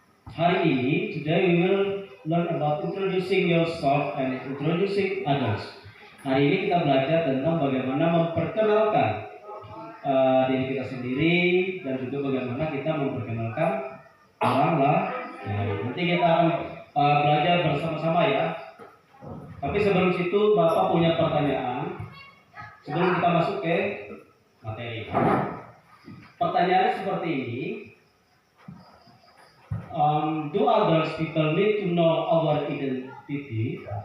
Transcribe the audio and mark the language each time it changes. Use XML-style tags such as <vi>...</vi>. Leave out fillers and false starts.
<id>Hari ini,</id> <en>today we will learn about introducing yourself and introducing others.</en> <id>Hari ini kita belajar tentang bagaimana memperkenalkan diri kita sendiri dan juga bagaimana kita memperkenalkan orang lain. Nanti kita akan belajar bersama-sama ya. Tapi sebelum situ Bapak punya pertanyaan sebelum kita masuk ke materi. Pertanyaannya seperti ini.</id> <en>Do others people need to know our identity?</en>